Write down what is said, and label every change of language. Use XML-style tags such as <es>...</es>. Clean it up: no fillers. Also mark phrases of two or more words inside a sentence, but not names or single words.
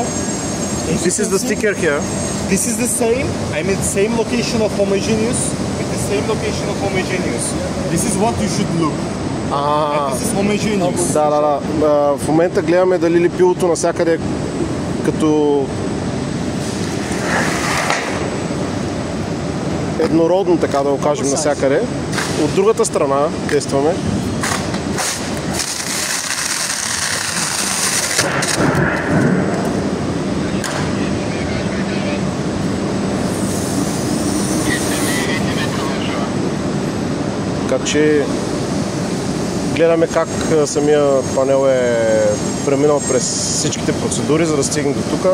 <en>This is the sticker here. This is the same, I mean same location of homogeneous with the same location of homogeneous. This is what you should look. This is homogeneous.</en> <bg>Да. В момента гледаме дали лепилото навсякъде като еднородно, така да го кажем, навсякъде. От другата страна тестваме. Така че гледаме как самия панел е преминал през всичките процедури, за да стигне до тук.</bg>